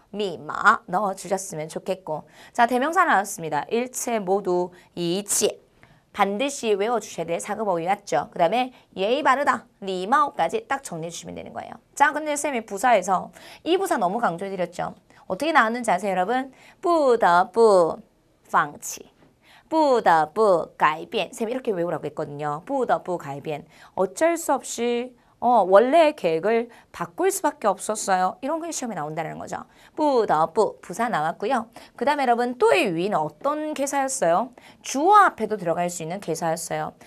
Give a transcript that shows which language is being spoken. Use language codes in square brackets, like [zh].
[ko] 미마 넣어주셨으면 좋겠고. 자, 대명사 나왔습니다. 일체 모두 이치. 반드시 외워주셔야 될 사급어휘 맞죠? 그 다음에 예의 바르다, 리마오까지 딱 정리해 주시면 되는 거예요. 자, 근데 쌤이 부사에서 이 부사 너무 강조해드렸죠? 어떻게 나왔는지 아세요, 여러분? [zh] 不得不放弃 不得不改变. [ko] 쌤이 이렇게 외우라고 했거든요. [zh] 不得不改变. [ko] 어쩔 수 없이 원래의 계획을 바꿀 수밖에 없었어요. 이런 게 시험에 나온다는 거죠. 不得不 부사 나왔고요. 그 다음에 여러분 또의 위는 어떤 개사였어요? 주어 앞에도 들어갈 수 있는 개사였어요.